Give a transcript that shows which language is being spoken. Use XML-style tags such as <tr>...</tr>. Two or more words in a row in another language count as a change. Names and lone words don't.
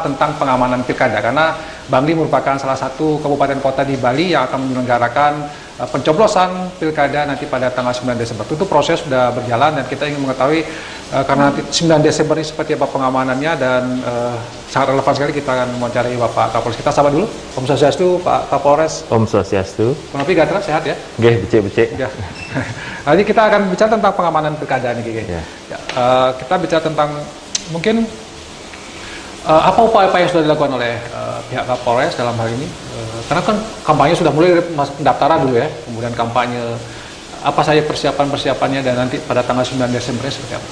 <id>Tentang pengamanan pilkada, karena Bangli merupakan salah satu kabupaten kota di Bali yang akan menyelenggarakan pencoblosan pilkada nanti pada tanggal 9 Desember. Tentu proses sudah berjalan dan kita ingin mengetahui karena nanti 9 Desember ini seperti apa pengamanannya, dan sangat relevan sekali kita akan mewawancarai Bapak Kapolres. Kita sapa dulu.</id> <ban>Om Swastiastu, Pak Kapolres. Om Swastiastu. Menapi Gatra,</ban> <id>sehat ya?</id> <ban>Nggih, becik-becik.</ban> <id>Ya. Nanti kita akan bicara tentang pengamanan pilkada nih, Gege. Ya. Ya, kita bicara tentang mungkin apa upaya-upaya yang sudah dilakukan oleh pihak Kapolres dalam hal ini. Karena kan kampanye sudah mulai dari pendaftaran dulu ya, kemudian kampanye, apa saja persiapan-persiapannya, dan nanti pada tanggal 9 Desember seperti apa?</id>